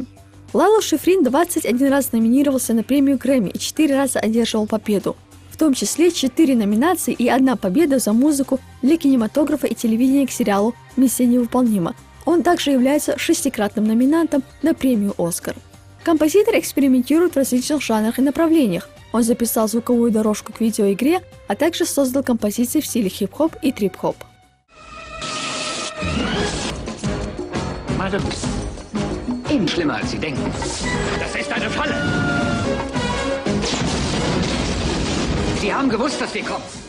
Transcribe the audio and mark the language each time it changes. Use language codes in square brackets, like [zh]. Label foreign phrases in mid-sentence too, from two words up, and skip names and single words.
[ru] Лало Шифрин 21 раз номинировался на премию Грэмми и 4 раза одерживал победу, в том числе 4 номинации и 1 победа за музыку для кинематографа и телевидения к сериалу «Миссия невыполнима». Он также является 6-кратным номинантом на премию «Оскар». Композитор экспериментирует в различных жанрах и направлениях. Он записал звуковую дорожку к видеоигре, а также создал композиции в стиле хип-хоп и трип-хоп. [de] Eben schlimmer, als Sie denken. Das ist eine Falle. Sie haben gewusst, dass wir kommen.